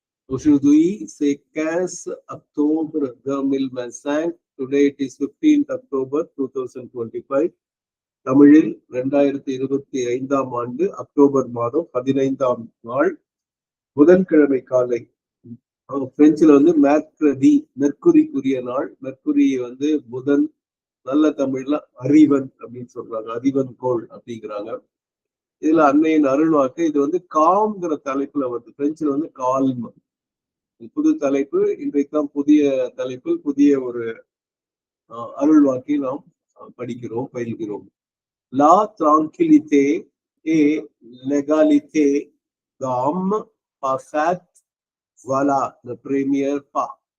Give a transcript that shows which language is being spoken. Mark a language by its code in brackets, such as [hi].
[fr] Aujourd'hui, c'est 15 octobre 2025. [en] Today it is 15th October 2025. [ta] தமிழில் 2025 ஆண்டு October மாதம் 15ஆம் நாள் புதன்கிழமை காலை. பிரெஞ்சுல வந்து மேக்ரதி, மெர்க்குரிக்குரிய நாள். மெர்க்குரி வந்து புதன், நல்ல தமிழ்ல அறிவன் அப்படின்னு சொல்றாங்க, அறிவன் கோள் அப்படிங்கிறாங்க. இதுல அன்னையின் அருள்வாக்கு, இது வந்து காம்ங்கிற தலைப்புல வருது. பிரெஞ்சுல வந்து கால்ம், புது தலைப்பு. இன்றைக்குதான் புதிய தலைப்பில் புதிய ஒரு அருள்வாக்கை நாம் படிக்கிறோம், பயில்கிறோம். [fr] La tranquillité et l'égalité d'âme parfaite, voilà le premier pas.